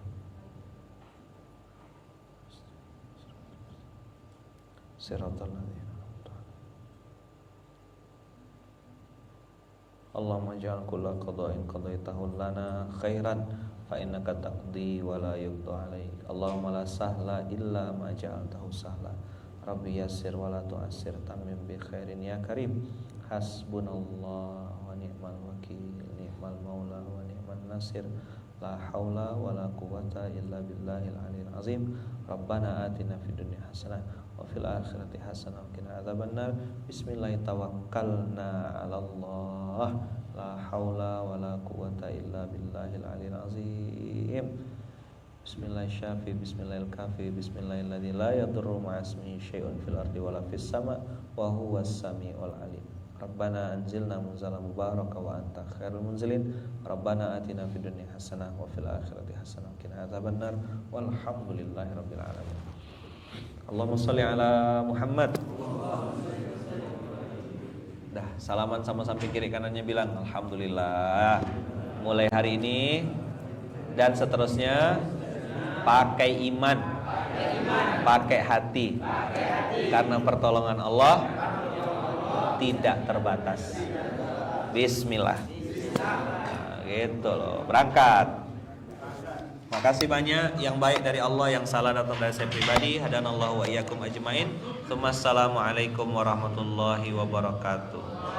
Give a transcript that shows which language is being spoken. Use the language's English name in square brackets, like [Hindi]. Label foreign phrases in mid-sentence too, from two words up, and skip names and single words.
[Arabic] صراط الذين اللهم اجعل كل قضاء قضيته لنا خيرا فإنك تقضي ولا يقضى عليك. اللهم لا سهل إلا ما جعلته سهلا. رب يسر ولا تعسر تمم بخير يا كريم. حسبنا الله ونعم الوكيل نعم المولى ونعم النصير. لا حول ولا قوة إلا بالله العلي العظيم. ربنا آتنا في الدنيا حسنة وفي الآخرة حسنة وقنا عذاب النار. بسم الله توكلنا على الله. لا حول ولا قوة إلا بالله العلي العظيم. بسم الله شافي بسم الله الكافي بسم الله الذي لا يضر مع اسمه شيء في الأرض ولا في السماء وهو السميع العليم. ربنا أنزلنا منزلا مباركا وأنت خير المنزلين. ربنا آتنا في الدنيا حسنة وفي الآخرة حسنة وقنا عذاب النار. والحمد لله رب العالمين اللهم صل على محمد. [Indonesian] Dah, salaman sama samping kiri kanannya bilang alhamdulillah. Mulai hari ini dan seterusnya pakai iman, pakai hati. Karena pertolongan Allah tidak terbatas. Bismillah. Nah, gitu loh. Berangkat. Makasih banyak yang baik dari Allah, yang salah datang dari saya pribadi. [Arabic] هدانا الله وإياكم أجمعين السلام عليكم ورحمة الله وبركاته.